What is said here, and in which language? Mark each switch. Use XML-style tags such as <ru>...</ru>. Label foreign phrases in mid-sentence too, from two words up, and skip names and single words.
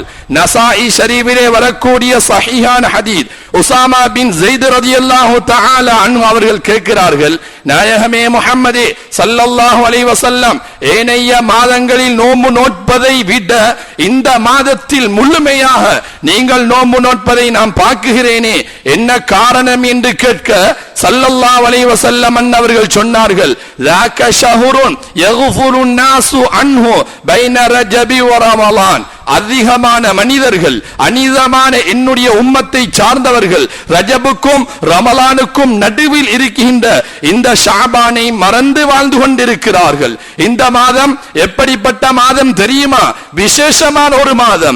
<ta>நசாஇ ஷரீஃபிலே வரக்கூடிய சஹீஹான ஹதீஸ், உசாமா பின் ஸைத்</ta> <ar>رضي الله تعالى عنه</ar> <ta>அவர்கள் கேட்கிறார்கள், நாயகமே முஹம்மதே</ta> <ar>صلى الله عليه وسلم,</ar> <ta>ஏனைய மாதங்களில் நோன்பு நோட்பதை விட இந்த மாதத்தில் முழுமையாக நீங்கள் நோன்பு நோட்பதை நான் பார்க்கிறேனே, என்ன காரணம் என்று கேட்க</ta> <ar>صلى الله عليه وسلم</ar> <ta>அவர்கள் சொன்னார்கள்,</ta> <ar>ذاك شهر يغفر الناس عنه بين رجب ورمضان.</ar> <ta>அதிகமான மனிதர்கள், அனிதமான என்னுடைய உம்மத்தை சார்ந்தவர்கள் ரஜபுக்கும் ரமலானுக்கும் நடுவில் இருக்கின்ற இந்த ஷாபானை மறந்து வாழ்ந்து கொண்டிருக்கிறார்கள். இந்த மாதம் எப்படிப்பட்ட மாதம் தெரியுமா? விசேஷமான ஒரு மாதம்.</ta>